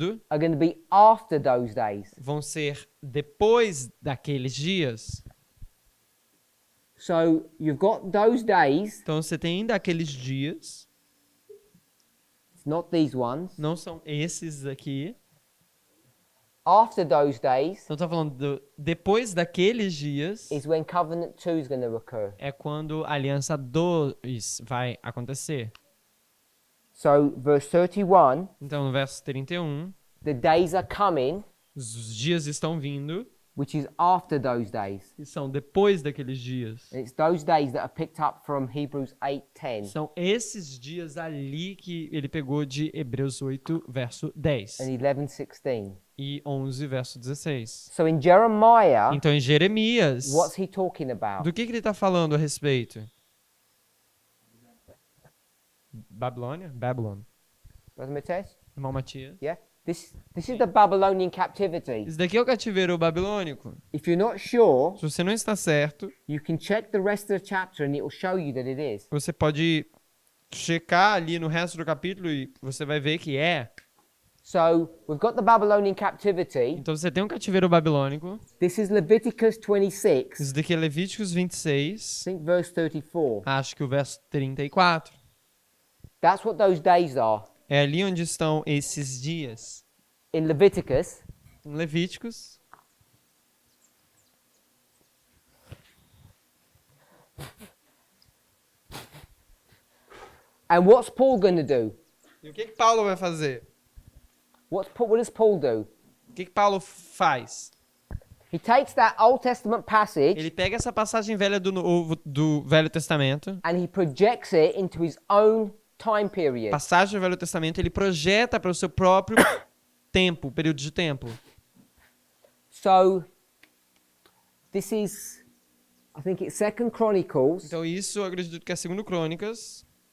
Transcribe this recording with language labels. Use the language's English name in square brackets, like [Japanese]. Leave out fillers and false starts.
[English] are going to be after those days. [Portuguese] vão ser depois daqueles dias. [English] So you've got those days, [Portuguese] Então você tem ainda aqueles dias, [English] it's not these ones. [Portuguese] não são esses aqui. [English] After those days [Portuguese] Então tá falando depois daqueles dias [English] is when covenant 2 is going to occur. [Portuguese] é quando a aliança 2 vai acontecer. [English] So verse 31, [Portuguese] Então no verso 31, [English] the days are coming, [Portuguese] os dias estão vindo [English] which is after those days. [Portuguese] e são depois daqueles dias. [English] And it's those days that are picked up from Hebrews 8:10 [Portuguese] São esses dias ali que ele pegou de Hebreus 8, verso 10 [English] and 11:16. [Portuguese] e 11, verso 16. [English] So in Jeremiah, [Portuguese] Então em Jeremias, [English] what's he talking about? [Portuguese] do que ele está falando a respeito? Babilônia? Babylon. [English] Brother Matthias? [Portuguese] Irmão Matias. [English] Yeah? This is the Babylonian captivity. [Portuguese] Isso daqui é o cativeiro babilônico. [English] If you're not sure, [Portuguese] Se você não está certo, [English] you can check the rest of the chapter and it will show you that it is. [Portuguese] você pode checar ali no resto do capítulo e você vai ver que é. [English] So we've got the Babylonian captivity. [Portuguese] Então você tem um cativeiro babilônico. [English] This is Leviticus 26. [Portuguese] Isso daqui é Levíticos 26. [English] I think verse 34. [Portuguese] Acho que o verso 34. [English] That's what those days are. [Portuguese] É ali onde estão esses dias. [English] In Leviticus, [Portuguese] Em Levíticos. [English] and what's Paul going to do? [Portuguese] E o que Paulo vai fazer? [English] What does Paul do? [Portuguese] O que Paulo faz? [English] He takes that Old Testament passage [Portuguese] Ele pega essa passagem velha do Velho Testamento, [English] and he projects it into his own time period. [Portuguese] passagem do Velho Testamento, ele projeta para o seu próprio tempo, período de tempo. [English] So this is, I think it's 2 Chronicles, [Portuguese] Então isso eu acredito que é 2 Crônicas,